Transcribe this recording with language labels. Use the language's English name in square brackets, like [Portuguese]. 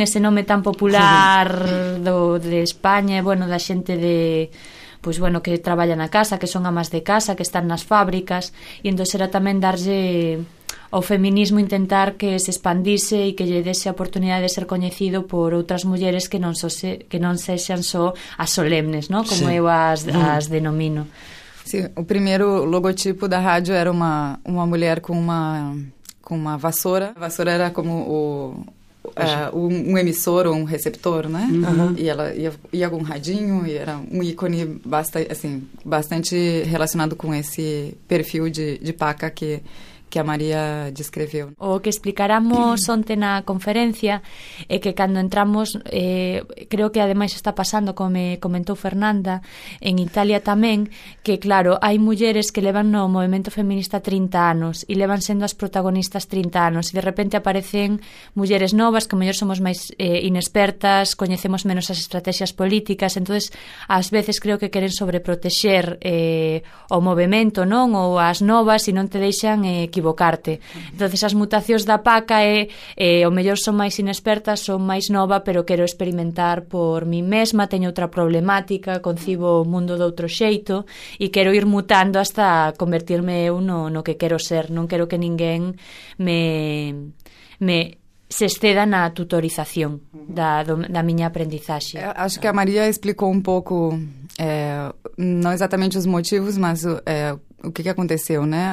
[Galician] Ese nome tan popular de España, bueno, da xente de pois bueno, que traballa na casa, que son amas de casa, que están nas fábricas, e entonces era tamén darlle o feminismo intentar que se expandise e que lle dese a oportunidade de ser coñecido por outras mulleres que non sexan só as solemnes, non? Como eu as denomino. [Portuguese] Sim, o primeiro logotipo da rádio era uma mulher com uma vassoura. A vassoura era como um emissor ou um receptor, né? E ela ia com um radinho e era um ícone bastante relacionado com esse perfil de paca que a Maria descreveu. [Galician] O que explicáramos onte na conferencia é que cando entramos, creo que ademais está pasando, como me comentou Fernanda, en Italia tamén, que claro, hai mulleres que levan no movemento feminista 30 anos e levan sendo as protagonistas 30 anos e de repente aparecen mulleres novas, que ao mellor somos máis inexpertas, coñecemos menos as estrategias políticas, entonces ás veces creo que queren sobreprotexer o movemento, non? Ou as novas e non te deixan equivocar. Entonces as mutacións da Paca o mellor son máis inexpertas, son máis nova, pero quero experimentar por mi mesma, teño outra problemática, concibo o mundo de outro xeito e quero ir mutando hasta convertirme eu no que quero ser. Non quero que ninguén me se exceda na tutorización da miña aprendizaxe. [Portuguese] Acho que a Maria explicou um pouco, não exatamente os motivos, mas o que que aconteceu, né?